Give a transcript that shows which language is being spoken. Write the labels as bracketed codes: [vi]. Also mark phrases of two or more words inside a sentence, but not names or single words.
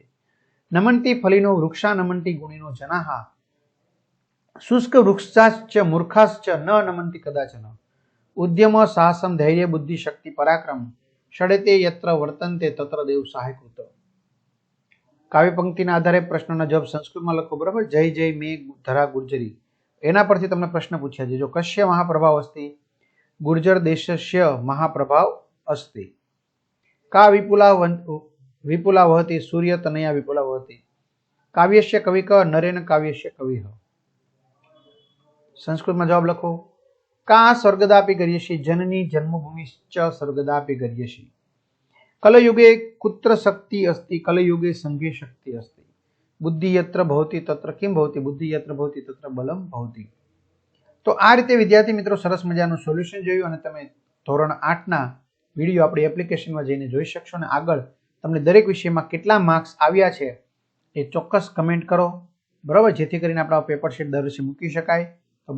[sa] नमन्ति फलिनो वृक्षा, नमन्ति गुणिनो जनाः, शुष्क वृक्षाश्च मूर्खाश्च न नमन्ति कदाचन। उद्यम साहसम धैर्य बुद्धि शक्ति पराक्रम षडेते यत्र वर्तन्ते तत्र देव सहायकृत। [gu] કાવ્ય પંક્તિના આધારે પ્રશ્નોના જવાબ સંસ્કૃતમાં લખો। બરાબર। જય જય મેઘ ધરા ગુર્જરી, એના પરથી તમને પ્રશ્ન પૂછ્યા છે। [sa] જો કશ્ય મહાપ્રભાવ અસ્તિ, ગુર્જર દેશસ્ય મહાપ્રભાવ અસ્તિ। કા વિપુલા વહતિ, સૂર્ય તનયા વિપુલા વહતિ। કાવ્યસ્ય કવિક, નરેન કાવ્યસ્ય કવિઃ। [hi] संस्कृत में जवाब लखो। [sa] का स्वर्गदापि गर्यसि, जननी जन्मभूमिश्च स्वर्गदापि गर्यसि। कलयुगे कुत्र शक्ति अस्ति, कलयुगे संघे शक्ति अस्ति। બુદ્ધિ યત્ર ભવતિ તત્ર કિમ ભવતિ, બુદ્ધિ યત્ર ભવતિ તત્ર બલમ ભવતિ. [gu] તો આ રીતે વિદ્યાર્થી મિત્રો સરસ મજાનું સોલ્યુશન જોયું અને તમે ધોરણ 8ના વિડીયો આપણી એપ્લિકેશનમાં જઈને જોઈ શકશો. અને આગળ તમને દરેક વિષયમાં કેટલા માર્ક્સ આવ્યા છે એ ચોક્કસ કમેન્ટ કરો, બરાબર, જેથી કરીને આપણા પેપર શીટ દર વર્ષે મૂકી શકાય.